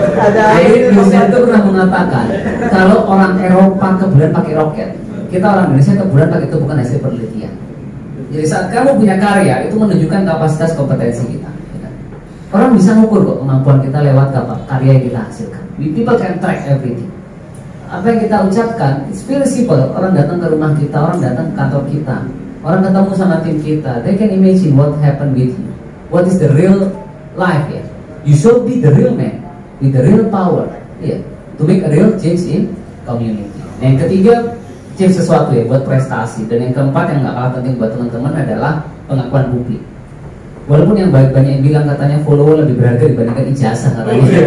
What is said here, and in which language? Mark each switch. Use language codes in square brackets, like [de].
[id] Jadi Gus Dur itu pernah mengatakan, kalau orang Eropa ke bulan pakai roket, kita orang Indonesia ke bulan pakai itu bukan hasil penelitian. Jadi saat kamu punya karya, itu menunjukkan kapasitas kompetensi kita. Orang bisa ngukur kok kemampuan kita lewat karya yang kita hasilkan. [en] People can track everything. [id] Apa yang kita ucapkan, it's very simple. Orang datang ke rumah kita, orang datang ke kantor kita, orang ketemu sama tim kita, they can imagine what happened with you. [en] What is the real life ya? You should be the real man with the real power, ya, to make a real change in community. [id] Yang ketiga, change sesuatu ya, buat prestasi. Dan yang keempat yang nggak kalah penting buat teman-teman adalah pengakuan publik. Walaupun yang banyak yang bilang katanya follower lebih berharga dibandingkan ijazah katanya.